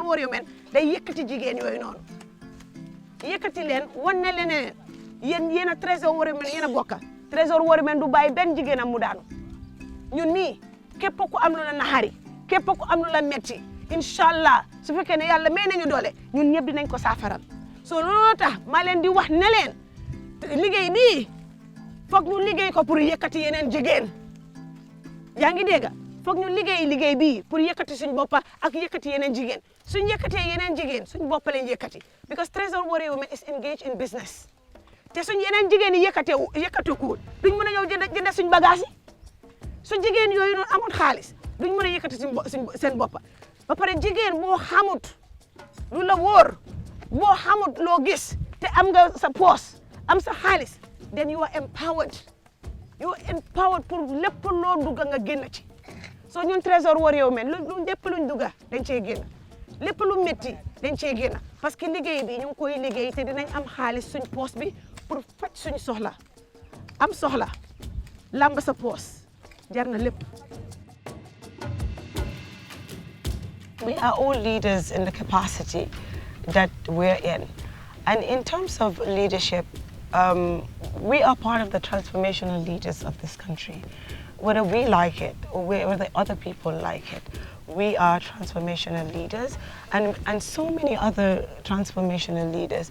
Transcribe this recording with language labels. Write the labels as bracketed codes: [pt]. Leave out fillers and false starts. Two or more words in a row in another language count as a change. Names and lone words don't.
[wo] War Women day yëkkati jigéen yooyu noonu yëkkati leen wan ne leen yéen a Tresor War Women yéen a bokka Tresor War Women du bàyyi benn jigéenam mu daanu ñun nii képp ku am lu la naxari képp ku am lu la metti inshallah su fekkee ne yàlla may nañu doole ñun ñëpp dinañ ko saafaral so loolu tax maa leen di wax ne leen liggéey bii foog ñu liggéey ko pour yëkkati yeneen jigéen yaa ngi dégg foog ñu liggéey bii pour yëkkati suñ boppa ak yëkkati yeneen jigéen suñ yëkkatee yeneen jigéen suñ bopp lañ yëkkati [en] because Tresor Warrior Women is engaged in business [wo] te suñ yeneen jigéen yi yëkkate ko duñ mën a ñëw jënd suñ bagage yi su jigéen yooyu noonu amul xaalis duñ mën a yëkkati seen boppa ba pare jigéen boo xamut lu la wóor boo xamut loo gis te am nga sa poos am sa xaalis [en] then you are empowered [wo] pour lépp loo dugga nga génn ci soo ñun Tresor Warrior Women lu lépp luñ dugga dañ cee génn lépp lu métti dañ cee génn [fr] parce que [wo] liggéey bi ñu ngi koy liggéey te dinañ am xaalis suñ poos bi pour faj suñ soxla am soxla làmb sa poos jar na lépp. [en] We are all leaders in the capacity that we're in. And in terms of leadership, we are part of the transformational leaders of this country. Whether we like it or whether other people like it, we are transformational leaders and so many other transformational leaders.